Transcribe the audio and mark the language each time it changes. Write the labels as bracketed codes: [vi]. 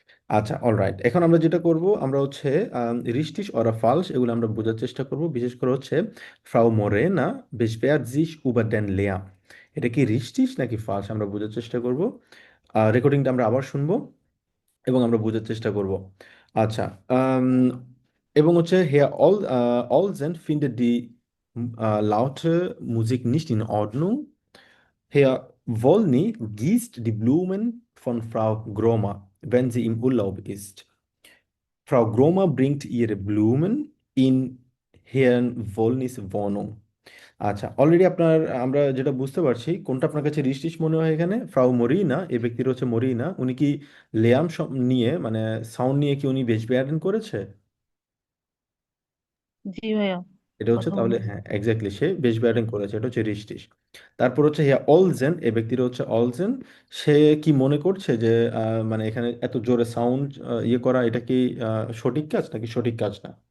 [bn] আচ্ছা, অলরাইট, এখন আমরা যেটা করব আমরা হচ্ছে রিস্টিস অরা ফালস এগুলো আমরা বোঝার চেষ্টা করব, বিশেষ করে হচ্ছে ফ্রাউ Morena [de] beschwert sich über den Lärm। [bn] এটা কি রিস্টিস নাকি ফালস আমরা বোঝার চেষ্টা করব। রেকর্ডিংটা আমরা আবার শুনবো এবং আমরা বোঝার চেষ্টা করব। আচ্ছা, আম, এবং হচ্ছে [de] Herr Olsen findet die laute Musik nicht in Ordnung. Herr Wolny gießt die Blumen von Frau Gromer, wenn sie im Urlaub ist. Frau Gromer bringt ihre Blumen in Herrn Wolnys Wohnung. [bn] আচ্ছা, already আপনার আমরা যেটা বুঝতে পারছি, কোনটা আপনার কাছে রিস্টিস মনে হয় এখানে? ফ্রাউ মরিনা, এই ব্যক্তির হচ্ছে মরিনা, উনি কি লেয়াম নিয়ে মানে সাউন্ড নিয়ে কি উনি বেশবেয়ারেন করেছে? জি ভাইয়া এটা হচ্ছে কথা তাহলে, বলেছে। হ্যাঁ এক্স্যাক্টলি, সে বেশবেয়ারেন করেছে, এটা হচ্ছে রিস্টিস। তারপর হচ্ছে হিয়া অলজেন, এই ব্যক্তির হচ্ছে অলজেন, সে কি মনে করছে যে মানে এখানে এত জোরে সাউন্ড ইয়ে করা এটা কি সঠিক কাজ নাকি সঠিক কাজ না?